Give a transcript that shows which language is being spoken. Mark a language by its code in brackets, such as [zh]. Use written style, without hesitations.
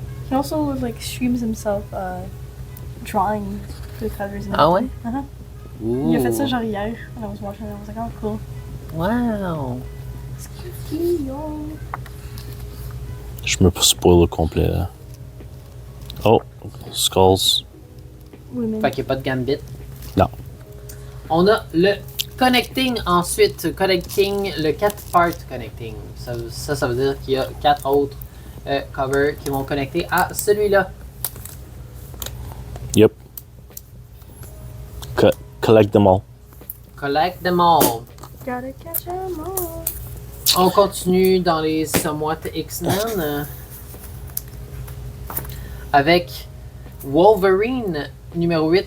[en] He also like streams himself drawing the covers and [fr] Ah ouais? [en] everything. Ouh. [fr] Il a fait ça genre hier. [en] And I was watching it. I was like, oh cool. Wow. Scotty Young. [fr] Je me spoil le complet là. [en] Oh, Skulls. Women. [fr] Fait qu'il n'y a pas de Gambit. Non. On a le connecting ensuite. Connecting, le 4-part connecting. Ça veut dire qu'il y a 4 autres covers qui vont connecter à celui-là. [en] Yep. Collect them all. Collect them all. Gotta catch 'em all. [fr] On continue dans les somewhat X-Men avec Wolverine numéro 8.